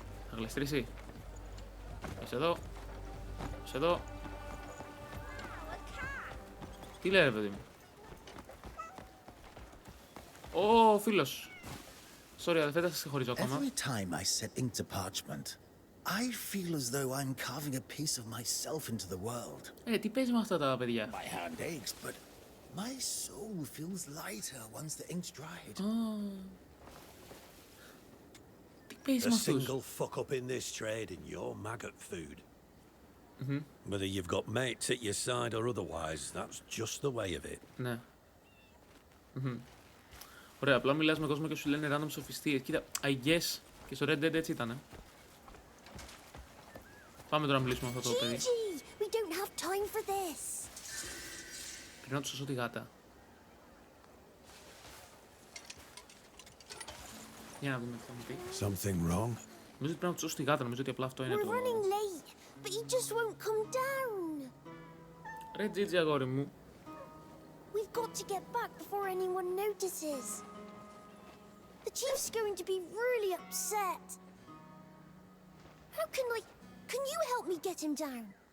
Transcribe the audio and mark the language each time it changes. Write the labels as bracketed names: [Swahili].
[Greek] Θα γλιστρήσει. Πες εδώ. Τι λέει ρε παιδί μου? Ω, φίλος. Sorry, αδερφέ, δεν σας συγχωρίζω ακόμα. [English] Every time I set ink to parchment, I feel as though I'm carving a piece of myself into the world. [Greek] Τι παίζει με αυτά τα παιδιά? [English] My hand aches, but my soul feels lighter once the ink's dried. [Greek] Τι παίζει με αυτούς? [English] A single fuck up in this trade and you're maggot food. Whether you've got mates at your side or otherwise, that's just the way of it. [Greek] Ναι. Ωραία, απλά μιλάς με κόσμο και σου λένε random σοφιστίες. Κοίτα, [English] I guess [Greek] και στο Red Dead έτσι ήτανε. Πάμε τώρα να μιλήσουμε με αυτό το παιδί. [English] We don't have time for this. [Greek] Πρέπει να του σώσω τη γάτα. Για να δούμε τι θα μου πει. [English] Something wrong? [Greek] Νομίζω ότι πρέπει να του σώσω τη γάτα, νομίζω ότι απλά αυτό είναι [English] We're [Greek] το... [English] running late, but he just won't come down. [Greek] Ρε Τζίτζι αγόρι μου. [English] We've got to get back before anyone notices. The chief's going to be really upset. How can you help me get him down?